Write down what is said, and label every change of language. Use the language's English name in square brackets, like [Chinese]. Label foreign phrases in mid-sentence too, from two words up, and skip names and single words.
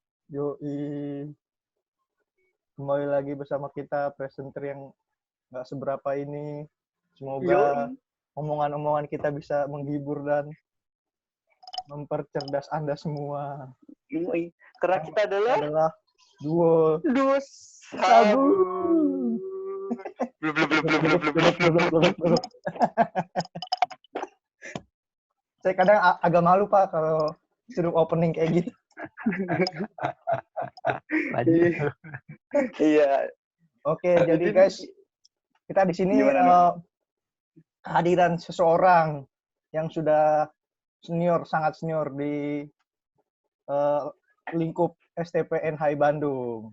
[Indonesian] Yoi. Kembali lagi bersama kita, presenter yang nggak seberapa ini. Semoga Yoi. omongan-omongan kita bisa menghibur dan mempercerdas Anda semua. Yoi. Karena kita adalah duo dus sabu. Blub, blub, blub, blub, blub, blub, blub, blub, blub. Saya kadang agak malu Pak kalau suruh opening kayak gitu. Iya. Oke, jadi guys, kita di sini kehadiran seseorang yang sudah senior, sangat senior di lingkup STPN Hai Bandung.